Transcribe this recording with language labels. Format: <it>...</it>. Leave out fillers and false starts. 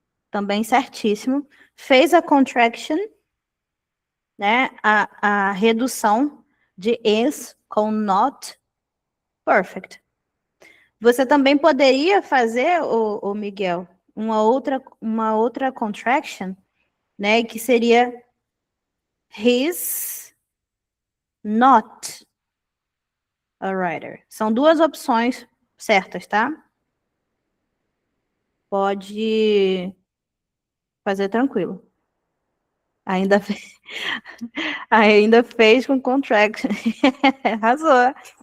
<pt>Também certíssimo. Fez a contraction, né? A redução de is com not. Perfect. Você também poderia fazer, o Miguel, uma outra contraction, né? Que seria</pt> <en>he's not a writer.</en> <pt>São duas opções certas, tá? Pode fazer tranquilo. Ainda fez com contraction. Arrasou.</pt>